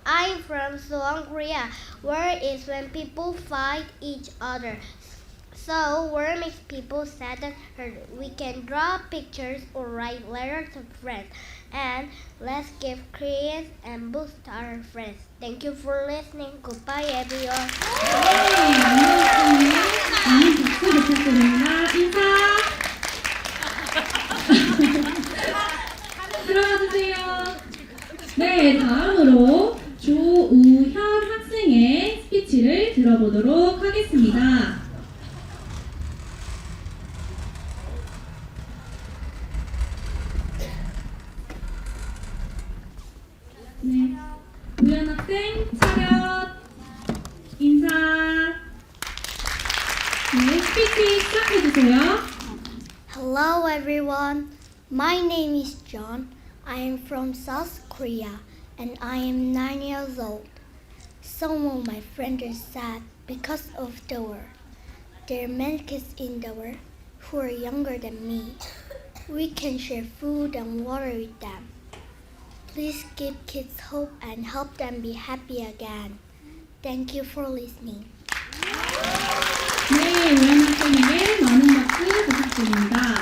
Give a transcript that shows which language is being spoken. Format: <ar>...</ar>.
<en>I'm from Seoul, Korea. War is when people fight each other. So war makes people sad and hurt. We can draw pictures or write letters to friends. And let's give credit and boost our friends. Thank you for listening. Goodbye everyone.</en> <ko>네, 많은 박수 부탁드립니다. 인사. 들어와주세요. 네, 다음으로 조우현 학생의 스피치를 들어보도록 하겠습니다. 네, 우현 학생 차렷, 인사. 네, 스피치 시작해주세요.</ko> <en>Hello everyone, my name is John. I am from South Korea and I am 9 years old. Some of my friends are sad because of the war. There are many kids in the world who are younger than me. We can share food and water with them. Please give kids hope and help them be happy again. Thank you for listening.</en> <ko>네, 우현 학생에게 많은 박수 부탁드립니다.</ko>